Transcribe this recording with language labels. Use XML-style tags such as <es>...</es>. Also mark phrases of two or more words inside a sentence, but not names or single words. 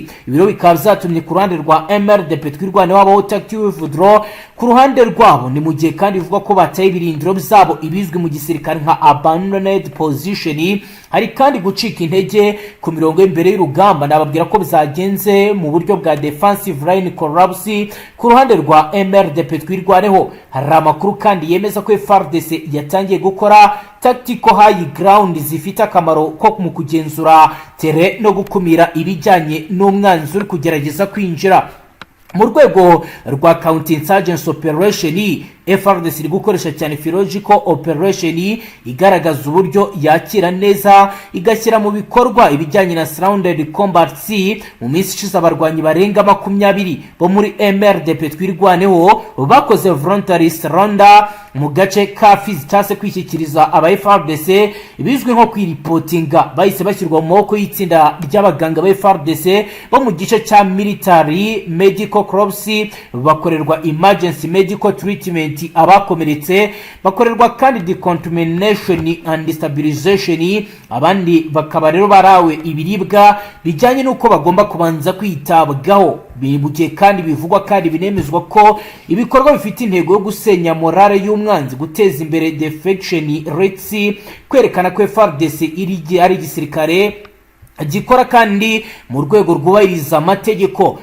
<rw>Ibiro bikaba byatumye ku ruhande rwa MRDP twirwane wabo ACTU BUJUMBURA ku ruhande rwabo, ni mu gihe kandi bivuga ko bataye ibirindiro byabo ibizwi mu gisirikare nka</rw> <en>abandoned position.</en> <rw>Hari kandi gucika intege ku mirongo y'imbere y'urugamba, nababwira ko bizagenze mu buryo bwa</rw> <en>defensive line collapse</en> <rw>ku ruhande rwa MRDP twirwaneho. Hari amakuru kandi yemeza ko Fardc yatangiye gukora</rw> <en>tactical high ground</en> <rw>zifite akamaro ko mu kugenzura tere no gukumira ibijyanye n'umwanzi uri kugerageza kwinjira mu rwego rwa</rw> <en>counterinsurgency operation.</en> <rw>FRDC iri gukoresha cyane</rw> <en>physiological operation</en> <rw>igaragaza uburyo yakira neza igashyira mu bikorwa ibijyanye na</rw> <en>surrounded combat</en> <rw>mu minsi ishize. Abarwanyi barenga 20 bo muri MRDP twirwaneho bakoze</rw> <en>voluntary surrender</en> <rw>mu gace ka Fizi cyase kwishyikiriza aba FRDC bizwi nko kwiripotinga, bahise bashyirwa mu maboko y'itsinda ry'abaganga ba FRDC bo mu gice cya</rw> <en>military medical corps,</en> <rw>bakorerwa</rw> <en>emergency medical treatment</en> <rw>abakomeretse, bakorerwa kandi</rw> <en>decontamination and stabilization.</en> <rw>Abandi bakaba rero barawe ibiribwa bijyanye n'uko bagomba kubanza kwitabwaho. Bibugiye kandi bivugwa kandi binemezwa ko ibikorwa bifite intego yo gusenya morale y'umwanzi, guteza imbere</rw> <en>defection rates,</en> <rw>kwerekana ko FARDC ari igisirikare gikora kandi mu rwego rwubahiriza amategeko.</rw>